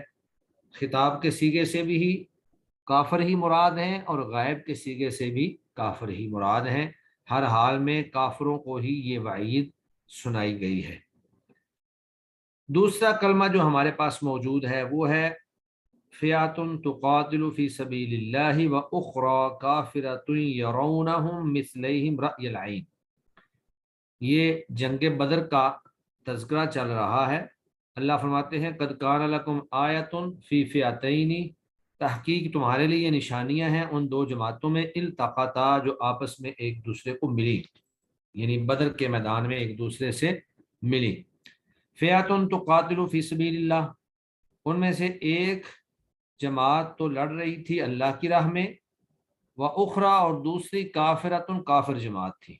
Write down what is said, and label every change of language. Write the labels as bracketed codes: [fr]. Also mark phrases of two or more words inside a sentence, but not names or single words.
[ur] خطاب کے صیغے سے بھی ہی کافر ہی مراد ہیں اور غائب کے صیغے سے بھی کافر ہی مراد ہیں. ہر حال میں کافروں کو ہی یہ وعید سنائی گئی ہے. دوسرا کلمہ جو ہمارے پاس موجود ہے وہ ہے [ar] فئة تقاتل في سبيل الله و أخرى كافرة يرونهم مثليهم رأي العين. [ur] یہ جنگ بدر کا تذکرہ چل رہا ہے. اللہ فرماتے ہیں [ar] قد كان لكم آية في فئتين, [ur] تحقیق تمہارے لیے نشانیاں ہیں ان دو جماعتوں میں، التقتا، جو آپس میں ایک دوسرے کو ملی، یعنی بدر کے میدان میں ایک دوسرے سے ملی. [ar] فئة تقاتل في سبيل الله, [ur] ان میں سے ایک جماعت تو لڑ رہی تھی اللہ کی راہ میں, [ar] و أخرى, [ur] اور دوسری کافرتن، کافر جماعت تھی.